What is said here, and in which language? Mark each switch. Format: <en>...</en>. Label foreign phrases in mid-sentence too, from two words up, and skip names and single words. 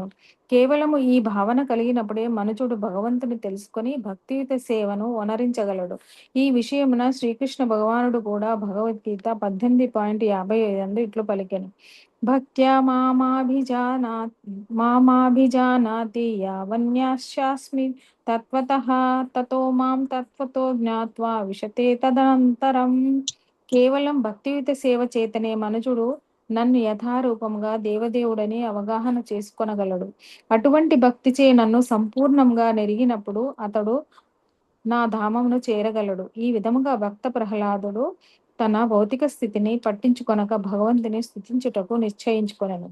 <te>కేవలము ఈ భావన కలిగినప్పుడే మనుజుడు భగవంతుని తెలుసుకొని భక్తియుత సేవను వనరించగలడు. ఈ విషయమున శ్రీకృష్ణ భగవానుడు కూడా భగవద్గీత 18:55 ఇట్లు పలికెను.</te> <sa>भक्त्या मामाभिजानाति यावन्यास्मि तत्वतः ततो मां तत्वतो ज्ञात्वा विशते तदनन्तरम्.</sa> <te>కేవలం భక్తియుత సేవ చేతనే మనుజుడు నన్ను యథారూపంగా దేవదేవుడని అవగాహన చేసుకొనగలడు. అటువంటి భక్తిచే నన్ను సంపూర్ణంగా నెరిగినప్పుడు అతడు నా ధామమును చేరగలడు. ఈ విధముగా భక్త ప్రహ్లాదుడు తన భౌతిక స్థితిని పట్టించుకొనక భగవంతుని స్తుతించుటకు నిశ్చయించుకొనెను.</te>